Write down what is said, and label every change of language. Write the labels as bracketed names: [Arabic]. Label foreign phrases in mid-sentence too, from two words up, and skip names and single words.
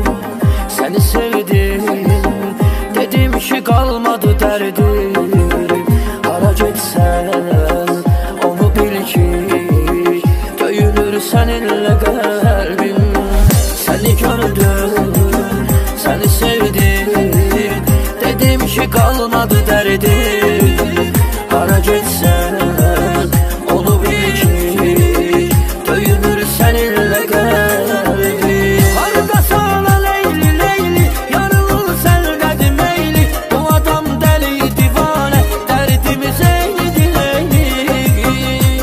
[Turkish] seni sevdim, dedim ki kalmadı derdim. [Azerbaijani] Hara getsən onu bil ki, döyünür səninlə qəlbim. [Turkish] Seni gördüm, seni sevdim, dedim ki kalmadı derdim. [Azerbaijani] Hara getsən onu bil ki, döyünür səninlə qəlbim. Harda sana Leyli, Leyli, yarılır səndədir meyli. Bu adam dəli, divanə, dərdimiz eynidir Leyli.